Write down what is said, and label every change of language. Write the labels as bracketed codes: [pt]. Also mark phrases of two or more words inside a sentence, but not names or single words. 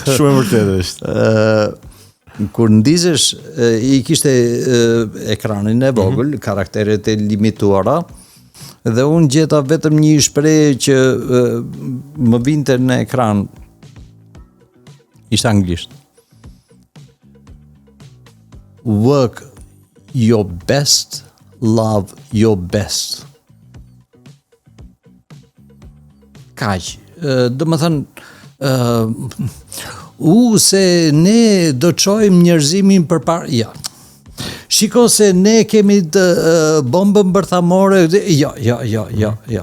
[sq] Shumë e vërtetë është. Kur ndizësh, i kishte ekranin e vogël, karakteret e limituara, dhe unë gjeta vetëm një shprehje që më vinte në ekran. Ishte anglisht. [en] Work your best, love your best. [sq] Kaq. Do më thënë, se ne do të çojmë njerëzimin përpara. Ja. Shiko se ne kemi të bombën bërthamore. Jo.